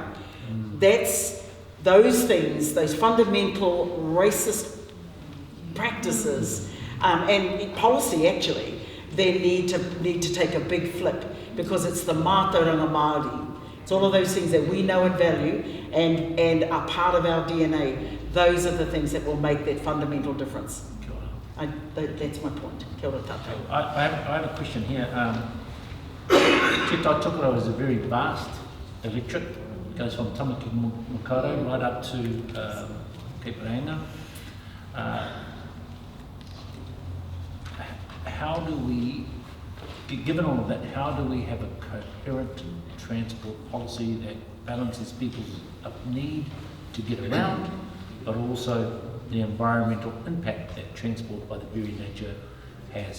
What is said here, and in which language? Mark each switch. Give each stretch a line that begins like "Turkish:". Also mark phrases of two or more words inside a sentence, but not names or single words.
English: That's those things, those fundamental racist practices and policy actually, they need to take a big flip, because it's the
Māori: mātauranga Māori.
English: It's all of those things that we know and value and are part of our DNA. Those are the things that will make that fundamental difference. That's my point.
Māori: Kia ora tātou.
English: I have a question here. Tai Tokerau is a very vast electorate, goes from Kapa-Kingi right up to Terenga. How do we, given all of that, how do we have a coherent transport policy that balances people's need to get around, but also the environmental impact that transport by the very nature has?